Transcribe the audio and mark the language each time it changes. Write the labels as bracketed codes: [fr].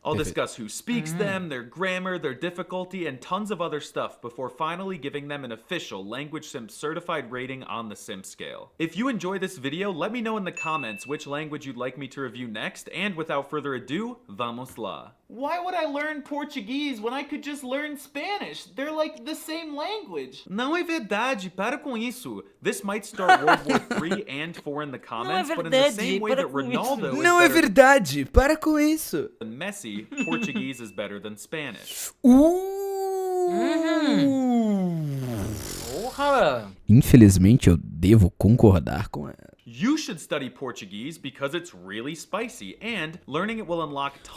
[en] I'll discuss who speaks them, their grammar, their difficulty, and tons of other stuff before finally giving them an official Language Simp certified rating on the Simp scale. If you enjoy this video, let me know in the comments which language you'd like me to review next, and without further ado, [pt] vamos lá. [en] Why would I learn Portuguese when I could just learn Spanish? They're like the same language. [pt] Não é verdade, para com isso. [en] This might start World War III and IV in the comments, but in the same way that Ronaldo [pt] Não é verdade, para com isso. [en] than Messi, Portuguese is better than Spanish. [pt] Porra! Infelizmente eu devo concordar com ela. [en] You should study Portuguese because it's really spicy, and learning it will unlock tons.